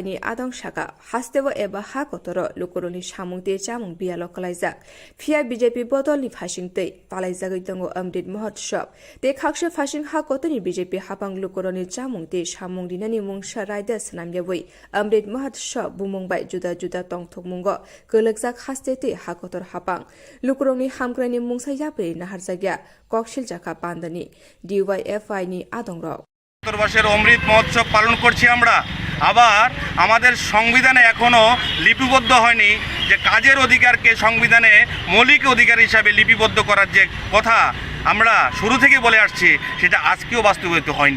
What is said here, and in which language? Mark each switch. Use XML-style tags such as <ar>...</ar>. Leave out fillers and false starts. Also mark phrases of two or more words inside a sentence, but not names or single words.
<trp>नि आदं शाखा हास्तेबो एबा हा कतरो लुकुरनि सामुंते चामुं बियालो कलाइजाक फिया बीजेपी बदलनि फासिंतै पालाइजागै दंगो अमृत महोत्सव ते खाक्से फासिं हा कतनि बीजेपी हापां लुकुरनि चामुंते सामुं दिनानि मुंसा रायदा सनामयाबै अमृत महोत्सव बुमुंबाय जुदा जुदा तंथक मुंगो गलगजाक हास्तेते हा कतर हापां लुकुरनि हामग्रानि मुंसा याबै नाहारजागिया ककशिल जाका पान्दानि DYFI नि आदंराव</trp> <bn>বছর অমৃত মহোৎসব পালন করছি আমরা আবার আমাদের সংবিধানে এখনও লিপিবদ্ধ হয়নি যে কাজের অধিকারকে সংবিধানে মৌলিক অধিকার হিসাবে লিপিবদ্ধ করার যে কথা আমরা শুরু থেকে বলে আসছি, সেটা আজকেও বাস্তবায়িত হয়নি।</bn>